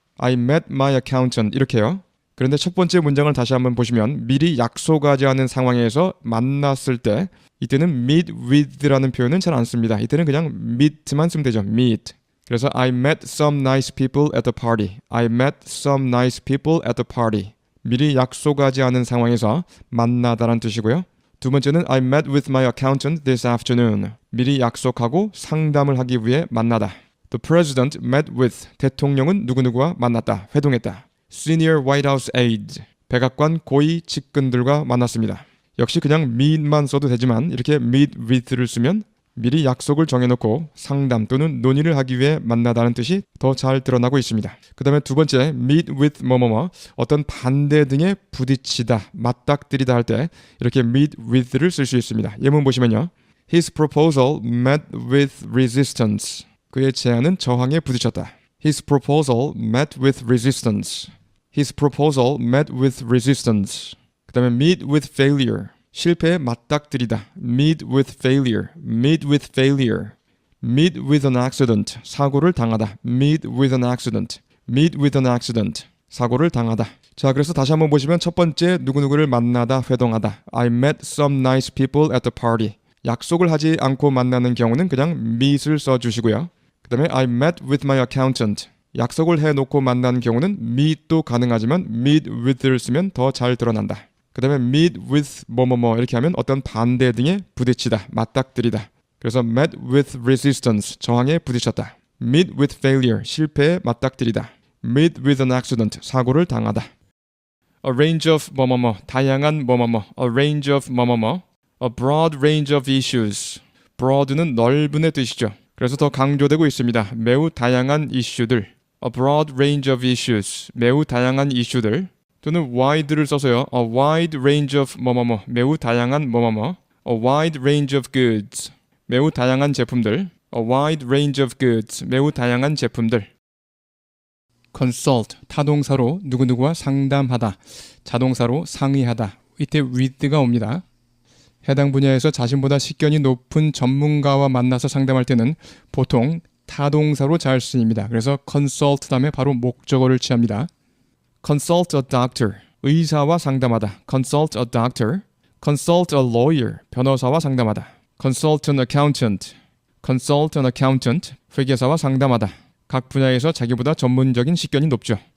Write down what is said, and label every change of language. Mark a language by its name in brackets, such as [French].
[English] I met my accountant 이렇게요. [Korean] 그런데 첫 번째 문장을 다시 한번 보시면 미리 약속하지 않은 상황에서 만났을 때 이때는 meet with라는 표현은 잘 안 씁니다. 이때는 그냥 meet만 쓰면 되죠. [English] meet. 그래서 I met some nice people at the party. I met some nice people at the party. [Korean] 미리 약속하지 않은 상황에서 만나다란 뜻이고요. 두 번째는 [English] I met with my accountant this afternoon. [Korean] 미리 약속하고 상담을 하기 위해 만나다. [English] The president met with. [Korean] 대통령은 누구누구와 만났다, 회동했다. [English] Senior White House aides. [Korean] 백악관 고위 측근들과 만났습니다. 역시 그냥 meet만 써도 되지만 이렇게 meet with를 쓰면 미리 약속을 정해놓고 상담 또는 논의를 하기 위해 만나다는 뜻이 더 잘 드러나고 있습니다. 그 다음에 두 번째, meet with 뭐뭐뭐, 어떤 반대 등에 부딪히다, 맞닥뜨리다 할 때 이렇게 meet with를 쓸 수 있습니다. 예문 보시면요. [English] His proposal met with resistance. [Korean] 그의 제안은 저항에 부딪혔다. [English] His proposal met with resistance. His proposal met with resistance. [Korean] 그 다음에 [English] meet with failure. [Korean] 실패에 맞닥뜨리다. [English] meet with failure. meet with failure. meet with an accident. [Korean] 사고를 당하다. [English] meet with an accident. meet with an accident. [Korean] 사고를 당하다. 자, 그래서 다시 한번 보시면 첫 번째 누구누구를 만나다, 회동하다. [English] I met some nice people at the party. [Korean] 약속을 하지 않고 만나는 경우는 그냥 meet을 써주시고요. 그 다음에 [English] I met with my accountant. [Korean] 약속을 해놓고 만나는 경우는 meet도 가능하지만 meet with를 쓰면 더 잘 드러난다. 그 다음에 meet with 뭐뭐뭐 이렇게 하면 어떤 반대 등에 부딪히다, 맞닥뜨리다. [English] 그래서 met with resistance, [Korean] 저항에 부딪혔다. [English] meet with failure, [Korean] 실패에 맞닥뜨리다. [English] meet with an accident, [Korean] 사고를 당하다. [English] a range of 뭐뭐뭐, [Korean] 다양한 뭐뭐뭐. [English] a range of 뭐뭐뭐. a broad range of issues. [Korean] broad는 넓은의 뜻이죠. 그래서 더 강조되고 있습니다. 매우 다양한 이슈들. [English] a broad range of issues. [Korean] 매우 다양한 이슈들. 또는 wide를 써서요. [English] a wide range of 뭐뭐뭐, [Korean] 매우 다양한 뭐뭐뭐. [English] a wide range of goods, [Korean] 매우 다양한 제품들. [English] a wide range of goods, [Korean] 매우 다양한 제품들. consult, 타동사로 누구누구와 상담하다, 자동사로 상의하다. 이때 with가 옵니다. 해당 분야에서 자신보다 식견이 높은 전문가와 만나서 상담할 때는 보통 타동사로 잘 쓰입니다. 그래서 consult 다음에 바로 목적어를 취합니다. [English] consult a doctor, [Korean] 의사와 상담하다. [English] consult a doctor. consult a lawyer, [Korean] 변호사와 상담하다. [English] consult an accountant. consult an accountant, [Korean] 회계사와 상담하다. 각 분야에서 자기보다 전문적인 식견이 높죠.